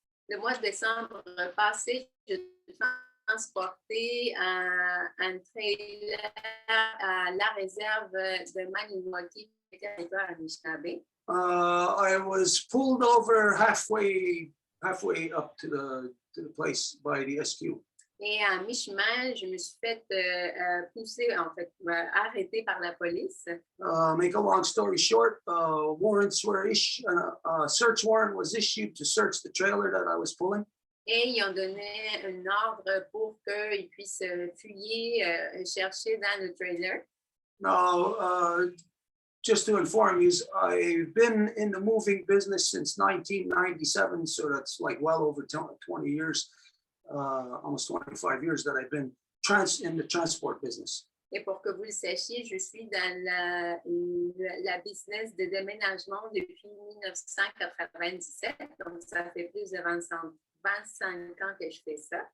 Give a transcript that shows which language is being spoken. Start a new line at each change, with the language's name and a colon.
French: Le mois de décembre passé, je transporté un trailer à la réserve de Maniwaki, territoire Anishinaabe.
English: I was pulled over halfway up to the place by the SQ.
French: Et à mi-chemin, je me suis fait pousser, en fait, arrêter par la police.
English: Make a long story short, warrants were issued. A search warrant was issued to search the trailer that I was pulling.
French: Et ils ont donné un ordre pour qu'ils puissent fouiller, chercher dans le trailer.
English: Now, just to inform you, I've been in the moving business since 1997, so that's like well over 20 years. Almost 25 years that I've been in the transport business.
French: Et pour que vous le sachiez, je suis dans la business de déménagement depuis 1997, donc ça fait plus de 25 ans que je fais ça.